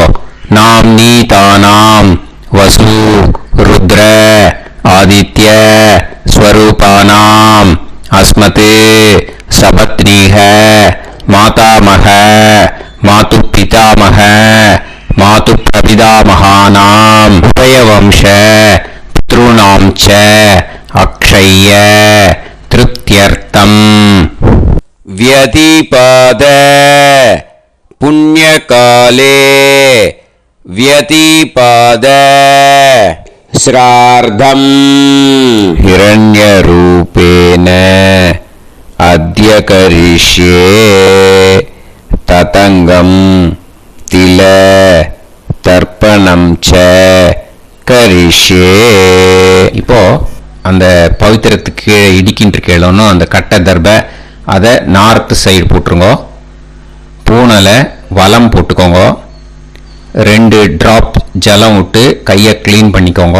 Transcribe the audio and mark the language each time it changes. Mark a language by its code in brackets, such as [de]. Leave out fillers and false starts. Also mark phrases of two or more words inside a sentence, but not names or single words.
[sa] नाम् नी तानाम् वसु रुद्र आदित्य स्वरूपाणाम् अस्मत् सपत्नीक मातामह मातुः पितामह मातुः प्रपितामहानाम् उभयवंश पितृणाम् च अक्षय्य तृप्त्यर्थम् व्यतिपाद पुण्यकाले व्यतिपाद श्रार्धम् हिरण्यरूपेण अद्य करिष्ये ततङ्गं तिल तर्पणं च करिष्ये. [ta] இப்போ அந்த பவித்திரத்துக்கு கீழே இடிக்கின்ற கீழே அந்த கட்டை தர்பை அதை [en] north side [ta] போட்டுருங்க. பூனலை வலம் போட்டுக்கோங்க. 2 டிராப் ஜலம் விட்டு கையை க்ளீன் பண்ணிக்கோங்க.